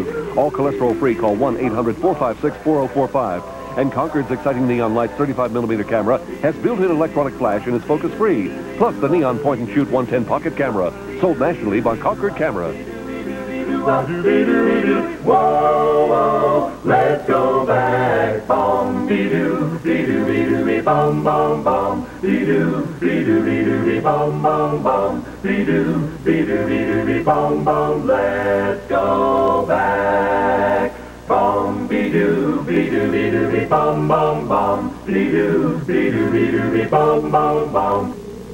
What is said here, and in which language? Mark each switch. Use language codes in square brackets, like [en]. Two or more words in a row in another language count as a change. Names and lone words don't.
[en] All cholesterol-free. Call 1-800-456-4045. And Concord's exciting neon lights 35mm camera has built-in electronic flash and is focus-free. Plus the neon point-and-shoot 110 pocket camera, sold nationally by Concord Camera. Whoa, whoa, let's go back. Bom, be-doo, be-doo, be-doo, be-bom, bom, bom. Be-doo, be-doo, be-doo, be-bom, bom, bom. Be-doo, be-doo, be-doo, be-bom, bom. Let's go back. Bom, be-doo, be-doo, be-doo, be-bom, bom, bom. Be-doo, be-doo, be-doo, be-bom, bom, bom.